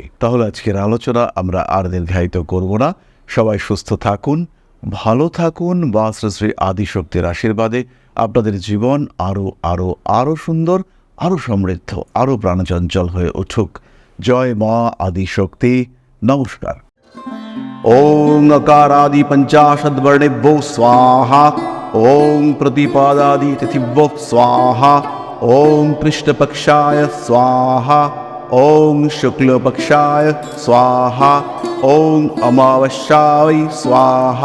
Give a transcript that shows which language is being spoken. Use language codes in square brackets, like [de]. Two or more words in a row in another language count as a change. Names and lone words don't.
[bn] তাহলে আজকের আলোচনা আমরা আর দীর্ঘায়িত করব না। সবাই সুস্থ থাকুন, ভালো থাকুন, বা শ্রী শ্রী আদিশক্তির আশীর্বাদে আপনাদের জীবন আরও আরও আরও সুন্দর, আরও সমৃদ্ধ, আরও প্রাণচঞ্চল হয়ে উঠুক। জয় মা আদিশক্তি। নমস্কার। [sa] ওং अकारादि पंचाशद्वर्णेभ्यो स्वाहा। ओं प्रतिपादादि तिथिभ्यो स्वाहा। ओं कृष्णपक्षाय स्वाहा। ओं शुक्लपक्षाय स्वाहा। ओं अमावस्याय स्वाहा।